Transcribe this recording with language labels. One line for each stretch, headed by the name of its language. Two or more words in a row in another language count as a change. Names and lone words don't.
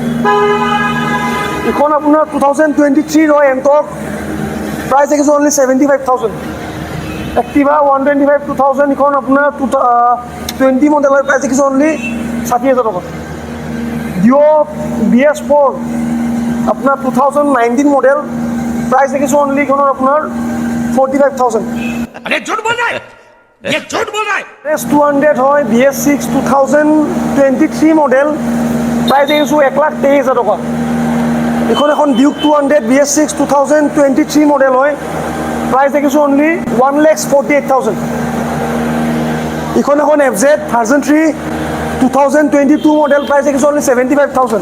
Assamese: এখন আপোনাৰ 2023 হয় এণ্টক, প্ৰাইচ দেখিছোঁ অনলি 75,000। এক্টিভা 125 2000 ইখন আপোনাৰ 20 মডেলৰ, প্ৰাইচ দেখিছোঁ অনলি 60,000 টকা। ডিঅ' BS4 আপোনাৰ 2019 মডেল, প্ৰাইচ দেখিছোঁ অনলি ইখনৰ আপোনাৰ 45,000।
Hindi: अरे झूठ बोल रहा है, ये झूठ बोल रहा है।
Assamese: NS 200 হয় BS6 2023 মডেল, প্ৰাইচ দেখিছোঁ 1,23,000 টকা। এখন এখন ডিউক 200 BS6 2023 মডেল হয়, প্ৰাইচ দেখিছোঁ অনলি 1,48,000। ইখন এখন FZ ভাৰ্জন 3 2022 মডেল, প্ৰাইচ দেখিছোঁ অনলি 75,000।